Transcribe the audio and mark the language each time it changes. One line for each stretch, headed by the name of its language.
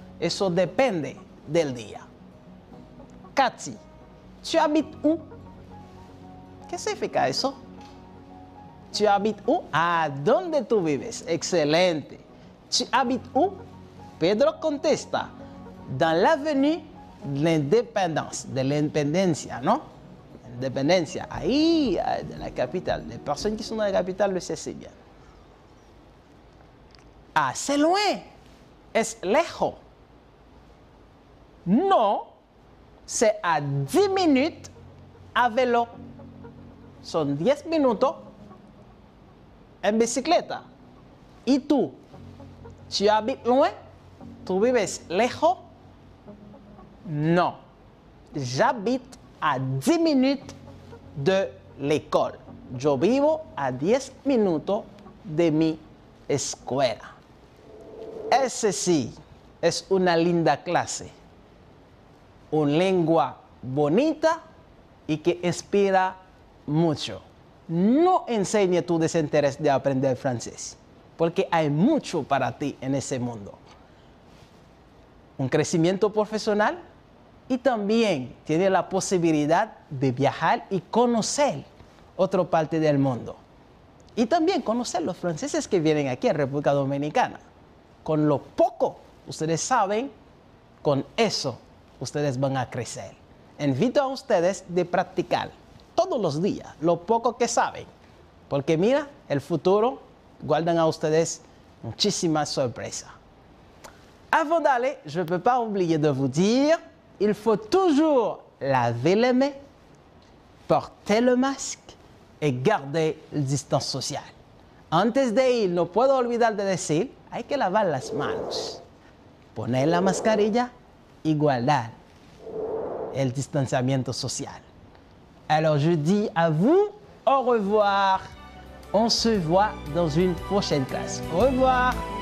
Spanish: Eso depende del día. Cathy,
French: tu habites où?
Spanish: ¿Qué significa eso? Tu habites où? Ah, ¿dónde tú vives? Excelente.
French: Tu habites où?
Spanish: Pedro contesta.
French: Dans l'avenue de l'independencia,
Spanish: ¿no?
French: Independencia,
Spanish: ahí,
French: de la capitale. Les personnes qui sont dans la capitale le savent bien. Ah, c'est loin.
Spanish: Es lejos.
French: No, c'est à 10 minutes à vélo.
Spanish: Son 10 minutos en bicicleta. ¿Y tú?
French: ¿Tu habites loin?
Spanish: ¿Tú vives lejos?
French: No. J'habite à 10 minutes de l'école.
Spanish: yo vivo a 10 minutos de mi escuela. Ese sí es una linda clase. Una lengua bonita y que inspira mucho. No enseñe tu desinterés de aprender francés, porque hay mucho para ti en ese mundo. Un crecimiento profesional y también tiene la posibilidad de viajar y conocer otra parte del mundo. Y también conocer los franceses que vienen aquí a República Dominicana. Con lo poco ustedes saben, con eso ustedes van a crecer. Invito a ustedes de practicar todos los días lo poco que saben, porque mira, el futuro guardan a ustedes muchísimas sorpresas.
French: Avant d'aller, je ne peux pas oublier de vous dire, il faut toujours laver les mains, porter le masque et garder la distance sociale.
Spanish: Antes de ir, no puedo olvidar de decir, hay que lavar las manos, poner la mascarilla y guardar el distanciamiento social.
French: Alors je dis à vous au revoir. On se voit dans une prochaine classe. Au revoir.